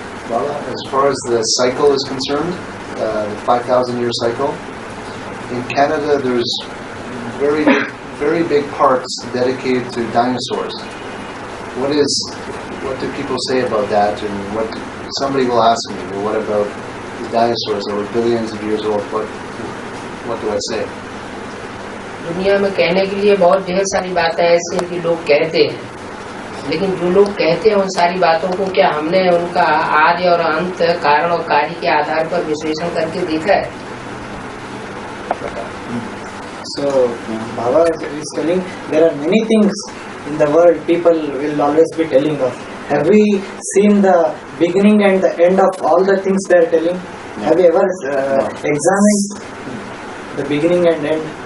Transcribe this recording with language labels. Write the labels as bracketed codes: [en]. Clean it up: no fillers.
[en] Well, as far as the cycle is concerned, the 5,000-year cycle, in Canada there's very big parks dedicated to dinosaurs. What do people say about that? And somebody will ask me, well, what about the dinosaurs that were billions of years old? What do I say? [hi] दुनिया में कहने के लिए बहुत ढेर सारी बातें ऐसी हैं कि लोग कहते हैं, लेकिन जो लोग कहते हैं उन सारी बातों को क्या हमने उनका आदि और अंत, कारण और कार्य के आधार पर विश्लेषण करके देखा है? [en] So, Baba is telling there are many things in the world people will always be telling of. Have we seen the beginning and the end of all the things they are telling? No. Have you ever No. examined the beginning and end